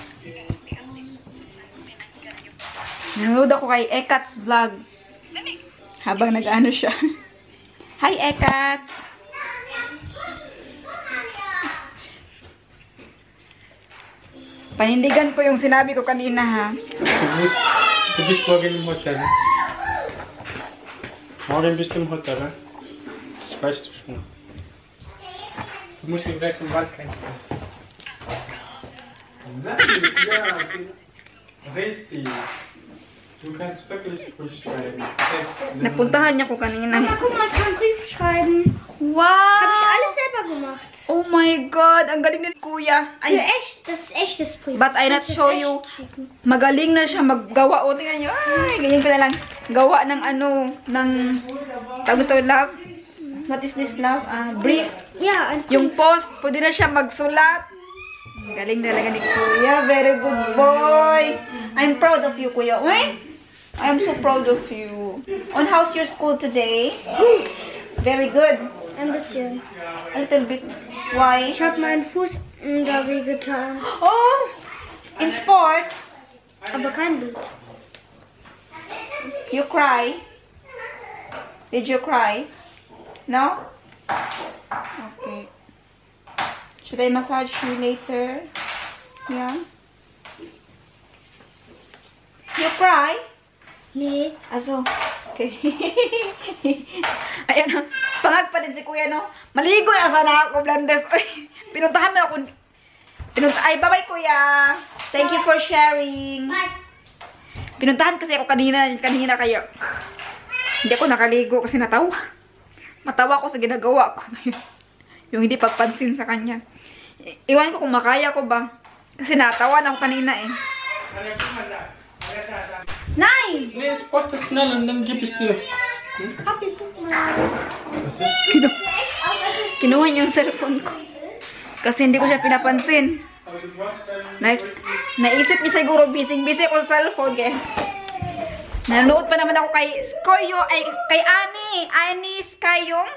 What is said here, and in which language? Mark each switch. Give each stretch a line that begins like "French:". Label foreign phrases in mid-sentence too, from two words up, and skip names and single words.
Filipino: Nanonood ako kay Ekats Vlog. Habang nag-ano siya. Hi, Ekats! Panindigan ko yung sinabi ko kanina, ha?
German: Du bist morgen im Hotel, ne? Morgen bist du im Hotel, ne? Das weißt du schon. Du musst ihn gleich zum Wald kämpfen. Sehr gut, ja. Richtig. Du kannst wirklich Brief schreiben.
Filipino: Napuntahan niya ko kanina. Mama,
German: guck mal, ich kann Brief schreiben. Wow! Habe ich alles selber gemacht.
English: Oh my God!
Filipino: Ang galing ni Kuya.
German: Für echt, das ist echtes Brief.
English: But I not
German: Kannst du
English: show
German: echt
English: you.
German: schicken.
Filipino: Magaling na siya maggawa. O, tingnan nyo. Ay, ganyan ko na lang. Gawa ng ano, ng, tawag ito,
English: love. What is this, love?
German: Brief. Ja, ein
Filipino: Yung post, pwede na siya magsulat. Ang galing talaga ni Kuya.
English: Very good boy. I'm proud of you, Kuya. Uy! I am so proud of you. And how's your school today? Very good.
German: ein bisschen.
English: A little bit. Why?
German: Ich habe meinen Fuß da wehgetan.
English: Oh! In sport,
German: Aber kein Blut.
English: you cry. Did you cry? No? Okay. Should I massage you later? Yeah? You cry?
German: Nee.
Filipino: Aso. Okay. Ayan na. Pangag pa din si Kuya, no? Maligo na sana ako, Blenders. Uy, pinuntahan mo ako. Ay, bye-bye, Kuya.
English: Thank you for sharing.
Filipino: Pinuntahan kasi ako kanina kaya hindi ako nakaligo kasi natawa. Matawa ako sa ginagawa ko ngayon. Yung hindi pagpansin sa kanya. Iwan ko kung makaya ko ba. Kasi natawa na ako kanina eh.
German: Nein! Nee, es braucht das schnell und dann gib es dir. Papi, guck mal.
Filipino: Kinuha niyo yung cellphone ko. Kasi hindi ko siya pinapansin. Naisip niya siguro busy ako sa cellphone kaya. Nanonood pa naman ako kay Skoyo, ay kay Ani Skayong.